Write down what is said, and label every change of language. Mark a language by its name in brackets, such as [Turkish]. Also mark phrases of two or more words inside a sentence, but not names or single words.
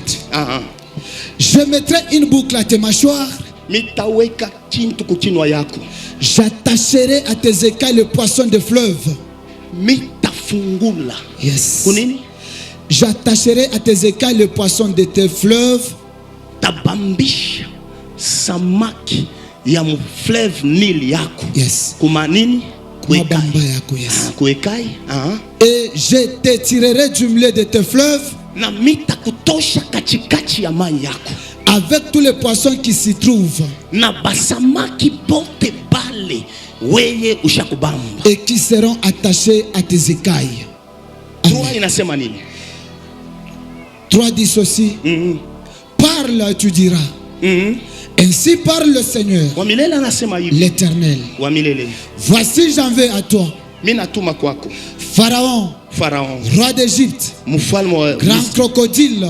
[French] Je mettrai une boucle à tes mâchoires. J'attacherai à tes écailles le poisson de fleuve. Yes. J'attacherai à tes écailles le poisson de tes fleuves. [Swahili] Tabambisha samaki ya fleuve Nil yako. Yes. Kumanini? Yes. Kuekai. [French] Et je te tirerai du milieu de tes fleuves. [Swahili] Na mita kutosha kachikachi ya maji yako. [French] Avec tous les poissons qui s'y trouvent. [Swahili] Na basamaki bote bale weye ushakubamba. [French] Et qui seront attachés à tes écailles. [Swahili] 3 inasema nini? [French] 3 dit ceci. Parle, tu diras. Ainsi parle le Seigneur, l'Éternel. Voici, j'en vais à toi. Pharaon, roi d'Égypte, grand crocodile.